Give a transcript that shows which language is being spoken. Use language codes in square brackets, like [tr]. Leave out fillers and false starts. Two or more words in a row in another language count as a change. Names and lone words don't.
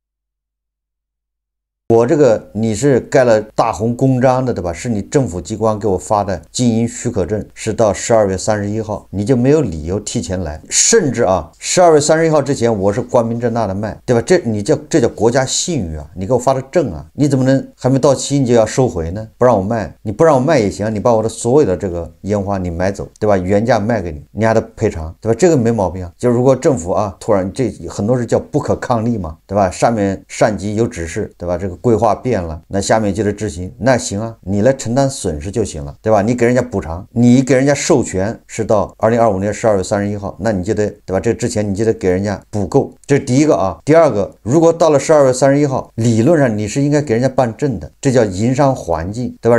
[zh] 我這個你是蓋了大紅公章的对吧？是你政府機關給我發的經營許可證，是到12月31號，你就沒有理由提前來，甚至啊12月31號之前我是光明正大的賣，對吧？這叫國家信譽啊，你給我發的證啊，你怎麼能還沒到期你就要收回呢？不讓我賣，你不讓我賣也行，你把我的所有的這個煙花你買走，對吧？原價賣給你，你還得賠償，對吧？這個沒毛病啊。就如果政府啊突然這很多是叫不可抗力嘛，对吧？上面上级有指示，对吧？这個規劃變了，那下面就得執行，那行啊，你來承擔損失就行了，對吧？你給人家補償，你給人家授權是到2025年12月31號，那你就得，對吧？這之前你就得給人家補夠，這是第一個啊。第二個，如果到了12月31號，理論上你是應該給人家辦證的，這叫營商環境，對吧？